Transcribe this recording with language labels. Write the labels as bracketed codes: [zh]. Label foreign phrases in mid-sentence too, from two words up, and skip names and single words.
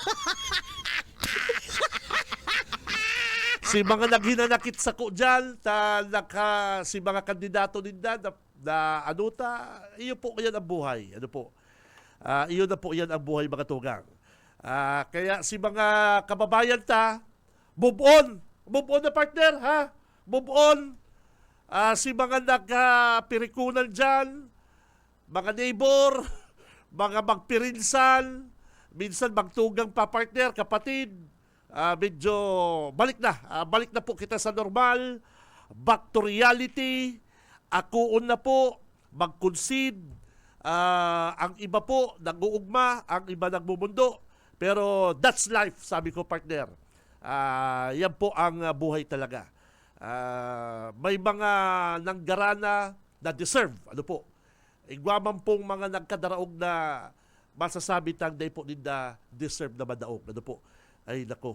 [bik] Si mga naghinanakit sa ko dyan, si mga kandidato din na ano ta, iyo po yan ang buhay. Ano po? Iyo na po yan ang buhay, mga tugang. Kaya si mga kababayan [en] move on. Move on na partner, ha? Move on. [bik] Si mga nagpirikunan dyan, mga neighbor, mga magpirinsan, minsan magtugang pa partner, kapatid, medyo balik na po kita sa normal, [en] back to reality, [bik] akuon na po, mag-concede, ang iba po nag-uugma, ang iba nagmumundo, pero [en] that's life, [bik] sabi ko partner. Yan po ang buhay talaga. May mga nanggarana na deserve. Ano po? Igwaman pong mga nagkadaraog na masasabi tang day po din na deserve na madaog. Ano po? Ay nako.